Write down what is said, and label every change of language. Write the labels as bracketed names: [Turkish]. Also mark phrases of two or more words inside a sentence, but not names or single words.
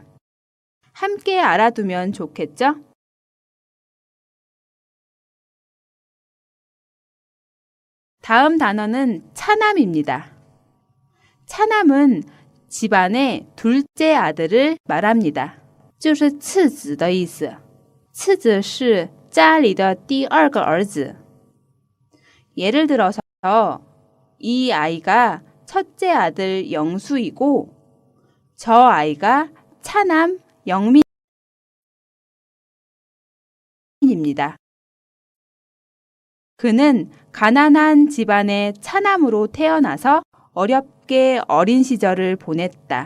[Korean] 함께 알아두면 좋겠죠? 다음 단어는 차남입니다. 차남은 집안의 둘째 아들을 말합니다. [Chinese] 就是次子的意思。次子是家里的第二个儿子. [Korean] 예를 들어서 이 아이가 첫째 아들 영수이고 저 아이가 차남 영민입니다. 의미입니다. 그는 가난한 집안의 차남으로 태어나서 어렵게 어린 시절을 보냈다.